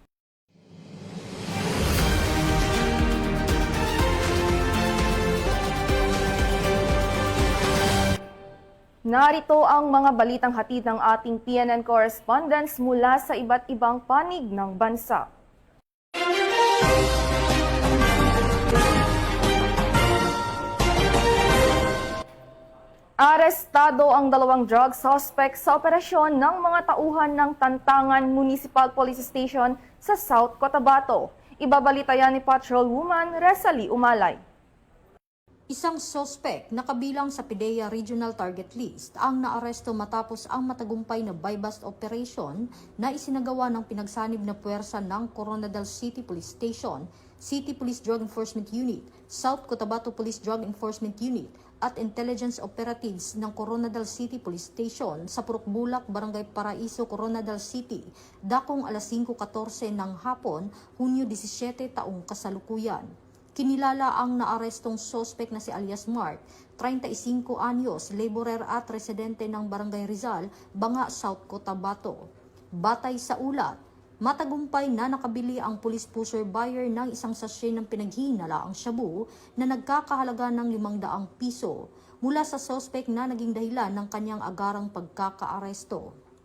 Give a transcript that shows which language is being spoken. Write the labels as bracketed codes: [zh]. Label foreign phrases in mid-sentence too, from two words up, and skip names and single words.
[tl] Narito ang mga balitang hatid ng ating PNN correspondents mula sa iba't ibang panig ng bansa. Arestado ang dalawang [en] drug suspect [tl] sa operasyon ng mga tauhan ng Tantangan Municipal Police Station sa South Cotabato. Ibabalita yan ni Patrolwoman Resalie Umalay. Isang sospek na kabilang sa PIDEA Regional Target List ang naaresto matapos ang matagumpay na [en] buy-bust operation [tl] na isinagawa ng pinagsanib na puwersa ng Coronadal City Police Station, City Police Drug Enforcement Unit, South Cotabato Police Drug Enforcement Unit at Intelligence Operatives ng Coronadal City Police Station sa Purukbulak, Barangay Paraiso, Coronadal City, dakong alas 5:14 ng hapon, Hunyo 17 taong kasalukuyan. Kinilala ang naarestong sospek na si alias Mark, 35 anyos, laborer at residente ng Barangay Rizal, Banga, South Cotabato. Batay sa ulat, matagumpay na nakabili ang [en] police pusher buyer [tl] ng isang sachet ng pinaghihinalaang shabu na nagkakahalaga ng 500 piso mula sa sospek na naging dahilan ng kanyang agarang pagkakaaresto.